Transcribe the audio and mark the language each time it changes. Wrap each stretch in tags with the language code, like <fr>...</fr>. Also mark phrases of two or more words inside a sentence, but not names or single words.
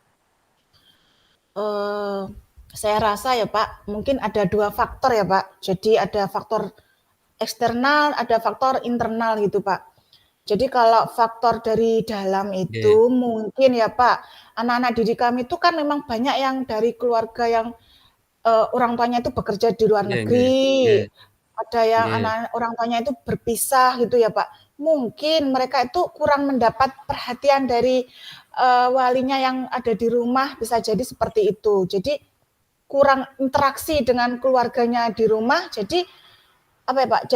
<id>Eh, saya rasa ya Pak, mungkin ada dua faktor ya Pak. Jadi ada faktor eksternal, ada faktor internal gitu Pak. Jadi kalau faktor dari dalam Nggih, itu mungkin ya Pak, anak-anak didik kami itu kan memang banyak yang dari keluarga yang orang tuanya itu bekerja di luar nggih, nggih, negeri, nggih, ada yang nggih. anak orang tuanya itu berpisah gitu ya Pak. Mungkin mereka itu kurang mendapat perhatian dari walinya yang ada di rumah, bisa jadi seperti itu. Jadi kurang interaksi dengan keluarganya di rumah, jadi apa ya Pak?</id>